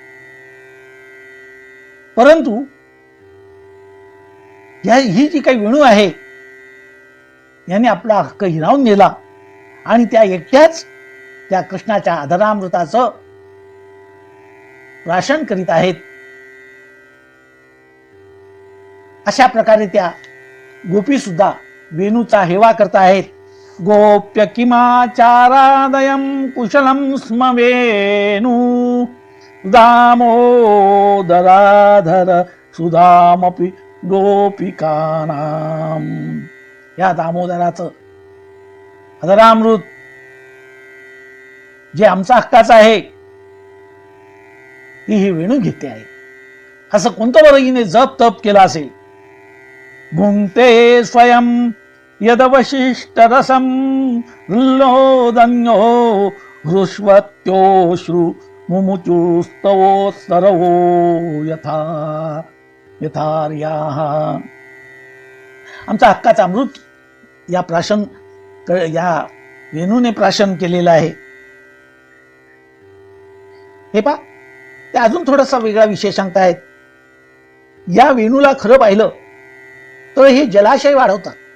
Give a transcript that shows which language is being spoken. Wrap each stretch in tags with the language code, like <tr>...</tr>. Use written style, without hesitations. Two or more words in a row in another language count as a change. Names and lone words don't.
<mr>परंतु ही जी काही वेणू आहे, याने आपला हक्क हिरावून नेला आणि त्या एकट्याच त्या कृष्णाच्या आदरामृताचं प्राशन करीत आहेत. अशा प्रकारे त्या गोपी सुद्धा वेणूचा हेवा करत आहेत.</mr> <sa>गोप्य किमाचारादयं कुशलं स्म वेणू दामोदराधर सुधामपि गोपिकानाम.</sa> <mr>या दामोदराचं आदरामृत जे आमचा हक्काचं आहे, ती ही वेणू घेते आहे. असं कोणतं बरं हिने जप तप केला असेल.</mr> <sa>भुंक्ते स्वयं यदवशिष्ट रसम लोदन्यो हृष्वत्योश्रु मुमुचुस्तवो सरवो यथा यथार्याः.</sa> <mr>आमचा हक्काचा अमृत या प्राशन, या वेणूने प्राशन केलेलं आहे. हे पा, ते अजून थोडासा वेगळा विषय सांगतायत. या वेणूला खरं पाहिलं तर हे जलाशय वाढवतात.</mr>